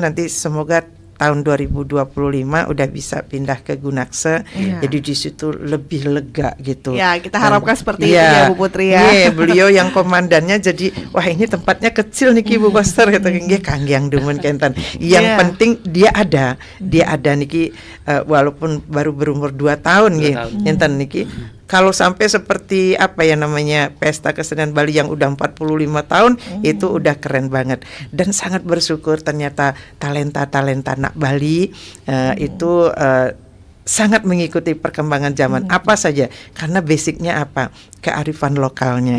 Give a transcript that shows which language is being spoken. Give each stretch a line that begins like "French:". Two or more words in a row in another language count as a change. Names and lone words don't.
Indonesian: Nanti semoga tahun 2025 udah bisa pindah ke Gunakse, jadi di situ lebih lega gitu. Kita harapkan seperti itu ya Bu Putri ya. Beliau yang komandannya, jadi wah ini tempatnya kecil nih Ki Bu Koster kata
Balinese: nggih Kanggyang Dumun Kenten.
Indonesian: Yang penting dia ada niki walaupun baru berumur 2 tahun nggih.
Balinese: Enten niki
Indonesian: Kalau sampai seperti apa ya namanya Pesta Kesenian Bali yang udah 45 tahun itu udah keren banget, dan sangat bersyukur ternyata talenta-talenta anak Bali itu sangat mengikuti perkembangan zaman apa saja, karena basicnya apa, kearifan lokalnya.